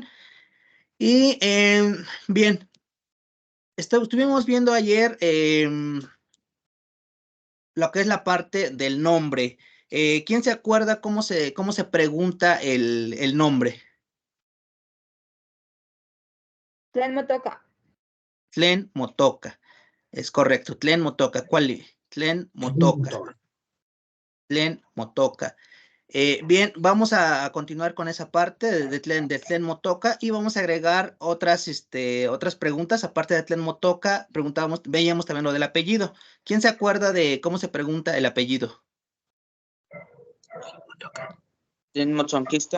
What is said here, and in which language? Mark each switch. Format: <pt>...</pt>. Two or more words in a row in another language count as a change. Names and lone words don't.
<es>Y bien, estuvimos viendo ayer lo que es la parte del nombre. ¿Quién se acuerda cómo se pregunta el nombre?</es> <nah>Tlen Motoka. Tlen Motoka.</nah> <es>Es correcto.</es> <nah>Tlen Motoka. ¿Cuál? Tlen Motoka. Tlen Motoka.</nah> <es>Bien, vamos a continuar con esa parte de</es> <nah>Tlen Motoka</nah> <es>y vamos a agregar otras preguntas. Aparte de</es> <nah>Tlen Motoka,</nah> <es>veíamos también lo del apellido. ¿Quién se acuerda de cómo se pregunta el apellido?</es> <nah>Tlen Motzonquisca.</nah>